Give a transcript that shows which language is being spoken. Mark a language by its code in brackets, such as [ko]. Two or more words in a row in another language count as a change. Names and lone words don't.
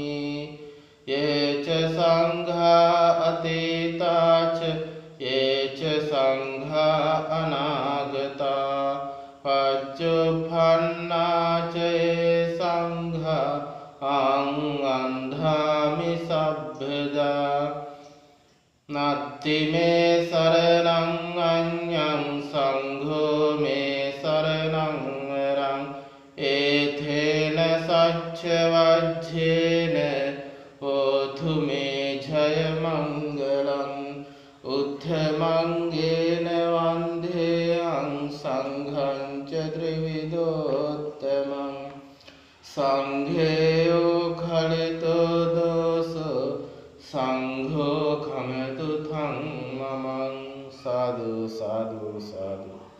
[pi] යේච සංඝා අතීතා ච යේච සංඝා අනාගතා පච්චුප්පන්නා ච සංඝා අං වන්දාමි සබ්බදා. නත්ති මේ සරණං අඤ්ඤං සංඝෝ මේ සරණං වරං. ඒතේන මච්ච වජ්ජේන හෝතු මේ ජය මංගලං උත්තමංගේන වන්දේයං සංඝං ච ත්‍රිවිධෝත්තමං සංඝේයෝ khalitෝ දෝසෝ සංඝෝ කමතු තං මමං සාදු සාදු සාදු